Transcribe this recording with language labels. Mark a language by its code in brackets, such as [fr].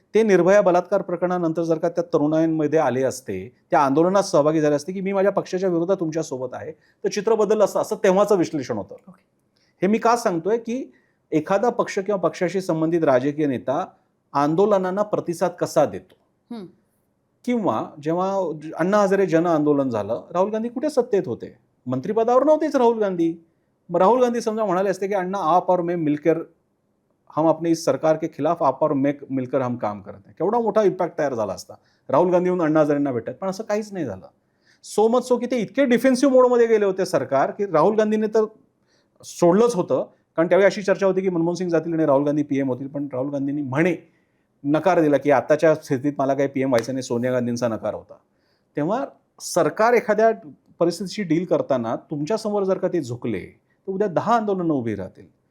[mr] ते निर्भया बलात्कार प्रकरणानंतर जर का त्या तरुणांमध्ये आले असते, त्या आंदोलनात सहभागी झाले असते की मी माझ्या पक्षाच्या विरोधात तुमच्यासोबत आहे, तर चित्र बदललं असतं, असं तेव्हाचं विश्लेषण होतं. Okay. हे मी का सांगतोय की एखादा पक्ष किंवा पक्षाशी संबंधित राजकीय नेता आंदोलनांना प्रतिसाद कसा देतो, हम्म. किंवा जेव्हा अण्णा हजारे जन आंदोलन झालं, राहुल गांधी कुठे सत्तेत होते? मंत्रिपदावर नव्हतेच राहुल गांधी. मग राहुल गांधी समजा म्हणाले असते की अण्णा [hi] आप और मैं मिलकर हम अपने इस सरकार के खिलाफ आप और मैं मिलकर हम काम करते हैं, [mr] केवढा मोठा इम्पॅक्ट तयार झाला असता राहुल गांधी येऊन अण्णा हजारेंना भेटत. पण असं काहीच नाही झालं. [en] so much so [mr] की ते इतके डिफेन्सिव्ह मोडमध्ये गेले होते सरकार, की राहुल गांधीने तर सोडलंच होतं. कारण त्यावेळी अशी चर्चा होती की मनमोहन सिंग जातील आणि राहुल गांधी पीएम होतील, पण राहुल गांधींनी नकार दिला की आताच्या स्थितीत मला काही पीएम व्हायचं नाही, सोनिया गांधींचा नकार होता. तेव्हा सरकार एखाद्या परिस्थितीशी डील करताना तुमच्यासमोर जर का ते झुकले, तर उद्या 10 आंदोलनं उभी राहतील.